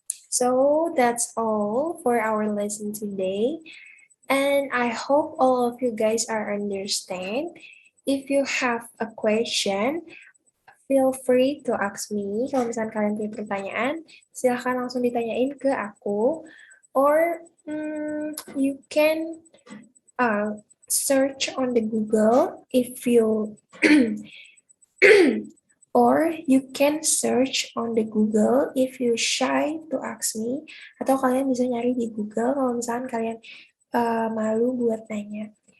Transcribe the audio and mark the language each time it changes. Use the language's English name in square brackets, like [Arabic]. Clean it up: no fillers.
[English] So, that's all for our lesson today. And I hope all of you guys are understand. If you have a question, feel free to ask me. [Indonesian] Kalau misalnya kalian punya pertanyaan, silahkan langsung ditanyain ke aku. [English] Or you can search on the Google if you or you can search on the Google if you shy to ask me. [Indonesian] Atau kalian bisa nyari di Google kalau misalnya kalian malu buat nanya.